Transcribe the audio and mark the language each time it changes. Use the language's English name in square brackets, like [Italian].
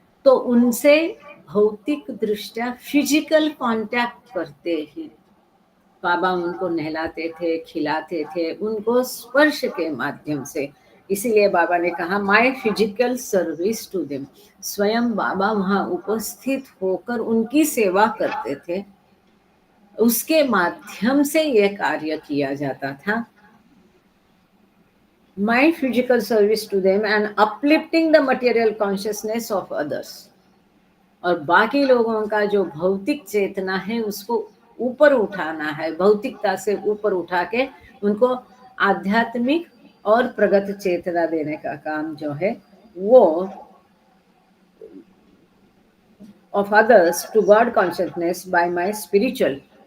[Hindi] तो उनसे भौतिक दृष्टया फिजिकल कांटेक्ट करते ही बाबा उनको नहलाते थे, खिलाते थे, उनको स्पर्श के माध्यम से। इसीलिए बाबा ने कहा, [English] My physical service to them. [Hindi] स्वयं बाबा वहां उपस्थित होकर उनकी सेवा करते थे, उसके माध्यम से यह कार्य किया जाता था। [English] My physical service to them and uplifting the material consciousness of others. [Hindi] और बाकी लोगों का जो भौतिक चेतना है उसको ऊपर उठाना है, भौतिकता से ऊपर उठा के उनको आध्यात्मिक और प्रगत चेतना देने का काम जो है वो [English] of others to God consciousness by my spiritual।